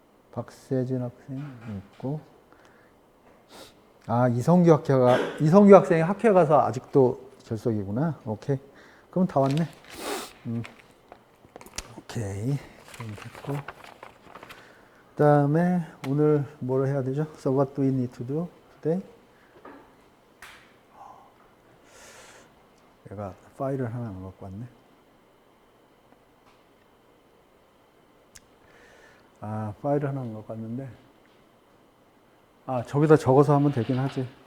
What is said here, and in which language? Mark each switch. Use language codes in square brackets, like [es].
[ko] 박세진 학생 있고. 아, 이성규 학생이 학회 가서 아직도 결석이구나. 오케이. 그럼 다 왔네. 오케이. 그럼 됐고. 그 다음에 오늘 뭐를 해야 되죠? [en] So what do we need to do today? [ko] 내가 파일을 하나 안 갖고 왔네. 아, 파일을 하나 안 갖고 왔는데. 아, 저기다 적어서 하면 되긴 하지.